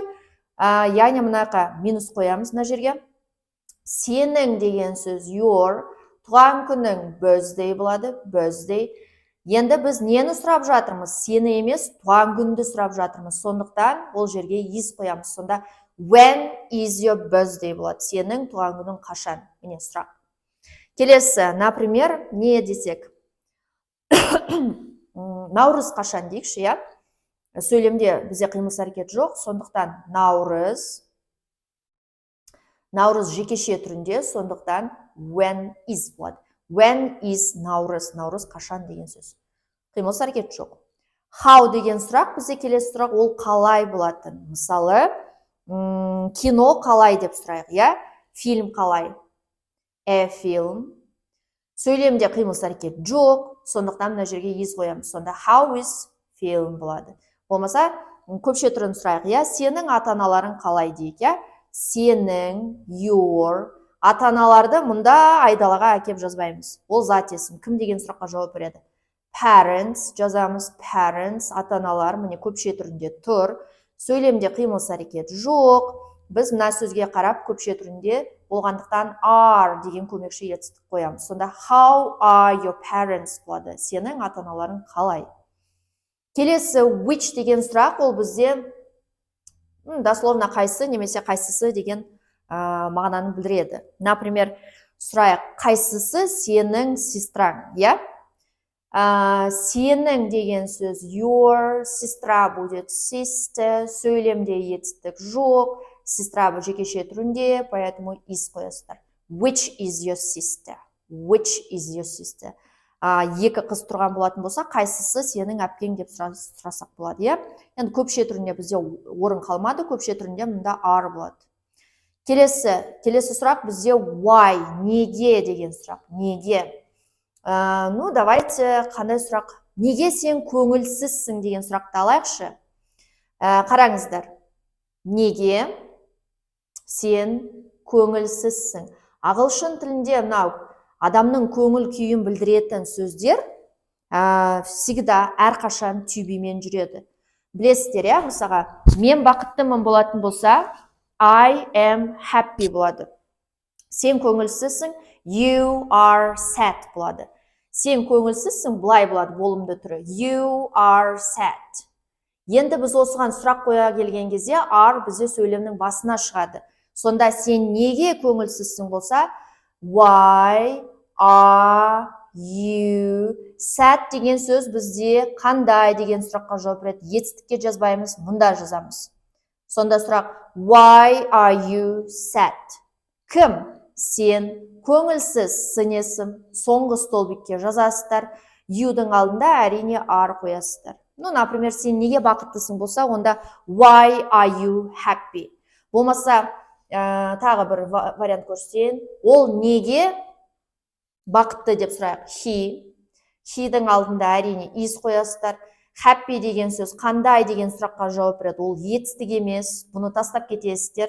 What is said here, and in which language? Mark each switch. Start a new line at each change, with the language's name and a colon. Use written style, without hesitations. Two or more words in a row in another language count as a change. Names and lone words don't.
Kazakh: Яғни мынақа минус қоямыз мына жерге. Сенің деген сөз your, туған күнің birthday болады, birthday. Енді біз нені сұрап жатырмыз? Сені емес, туған күнді сұрап жатырмыз. Сондықтан ол жерге is қоямыз.
English: Сонда when is your birthday болады.
Kazakh: Сенің туған күнің қашан? Міне сұрақ. Келесі, например, не десек? Наурыз қашан дейікші, иә? Сөйлемде бізде қимыл әрекет жоқ. Сондықтан Наурыз жекеше түрінде, сондықтан
English: when is
Kazakh: болады.
English: When is
Kazakh: Наурыз? Наурыз қашан деген сөз. Қимыл әрекет жоқ. How деген сұрақ, бізде келесі сұрақ, ол қалай болатын? Мысалы, кино қалай деп сұрайық, иә? Фильм қалай?
English: A film.
Kazakh: Сөйлемде қимыл әрекет жоқ, сондықтан мына жерге is қоямыз.
English: Сонда how is film болады.
Kazakh: Болмаса, көпше түрін сұрайық, иә? Сенің ата-аналарың қалай дейік, иә? Сенің, your, ата-аналарды мұнда айдалаға әкеп жазбаймыз. Ол зат есім. Кім деген сұраққа жауап береді? Parents жазамыз. Parents, ата-аналар, міне көпше түрінде тұр. Сөйлемде қимыл әрекет жоқ. біз мына сөзге қарап көпше түрінде болғандықтан are деген көмекші етістік қоямыз.
English: Сонда how are your parents болады.
Kazakh: Сенің ата-аналарың қалай? Келесі which деген сұрақ, ол бізде дословно қайсы немесе қайсысы деген мағынаны білдіреді. Например, сұрайық, қайсысы сенің сестраң, иә? Сенің деген сөз your,
Russian: сестра будет
Kazakh: sister, сөйлемде етістік жоқ, сестра бұл жекеше түрінде, поэтому is қоясыздар.
English: Which is your sister? Which is your sister?
Kazakh: Екі қыз тұрған болатын болса, қайсысы сенің әпкең деп сұрасақ болады, иә? Енді көпше түрінде бізде орын қалмады, көпше түрінде мұнда are болады. Келесі сұрақ бізде why, неге деген сұрақ, неге?
Russian: Ну, давайте
Kazakh: қандай сұрақ? Неге сен көңілсізсің деген сұрақты алайықшы. Қараңыздар. Неге сен көңілсізсің? Ағылшын тілінде мынау адамның көңіл күйін білдіретін сөздер всегда әрқашан түйбемен жүреді. Білесіздер, иә, мысалға, мен бақыттымын болатын болса,
English: I am happy болады.
Kazakh: Сен көңілсізсің,
English: you are sad болады.
Kazakh: Сен көңілсізсің, былай болады болымды түрі.
English: You are sad.
Kazakh: Енді біз осыған сұрақ қоя келген кезде are бізде сөйлемнің басына шығады. Сонда сен неге көңілсізсің болса,
English: why are you sad
Kazakh: деген сөз бізде қандай деген сұраққа жауап береді. Етістікке жазбаймыз, мұнда жазамыз. Сонда сұрақ
English: why are you sad?
Kazakh: Кім? Сен көңілсіз, сынесім, соңғы столбикке жазасыздар. You-дің алдында әрине are қоясыздар.
Russian: Ну, например,
Kazakh: сен неге бақыттысың болса, онда
English: why are you happy?
Kazakh: Болмаса, тағы бір вариант көрсетейін. Ол неге бақытты деп сұрайық. He-дің алдында әрине is қоясыздар. Happy деген сөз қандай деген сұраққа жауап береді. Ол етістік емес. Бұны тастап кетесіздер.